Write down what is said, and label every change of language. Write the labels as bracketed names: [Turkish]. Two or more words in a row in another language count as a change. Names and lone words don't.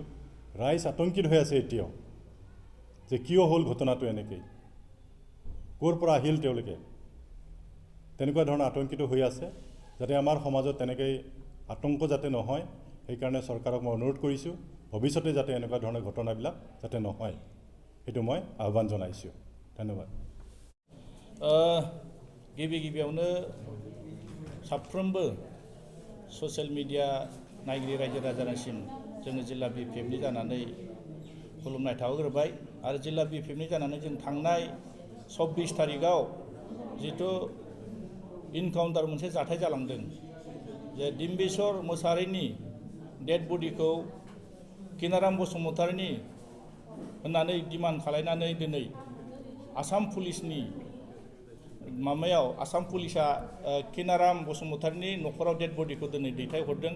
[Assamese] ৰাইজ আতংকিত হৈ আছে এতিয়াও যে কিয় হ'ল ঘটনাটো, এনেকৈ ক'ৰ পৰা আহিল তেওঁলোকে, তেনেকুৱা ধৰণৰ আতংকিত হৈ আছে। যাতে আমাৰ সমাজত তেনেকৈ আতংক যাতে নহয়, সেইকাৰণে চৰকাৰক মই অনুৰোধ কৰিছোঁ ভৱিষ্যতে যাতে এনেকুৱা ধৰণৰ ঘটনাবিলাক যাতে নহয়, সেইটো মই আহ্বান জনাইছোঁ। ধন্যবাদ। [Bodo] गिबियावनो साफ्रोमबो [English] social media [Bodo] नायगिरि रायजो राजानिसिम जोङो जिल्ला बिपिएफनि जानानै खुलुमनाय थाहोग्रोबाय। आरो जिल्ला बिपिएफनि जानानै जों थांनाय 24 तारिखआव जिथु इनकाउन्टार मोनसे जाथाय जालांदों, जे डिम्बेश्वर मोसाहारिनि [English] dead bodyखौ [Bodo] किनाराम बसुमतारीनि होननानै डिमान्ड खालायनानै दिनै आसाम पुलिसनि माबायाव आसाम पुलिसा किनाराम बसुमतारीनि न'खराव [English] dead bodyखौ [Bodo] दिनै दैथायहरदों।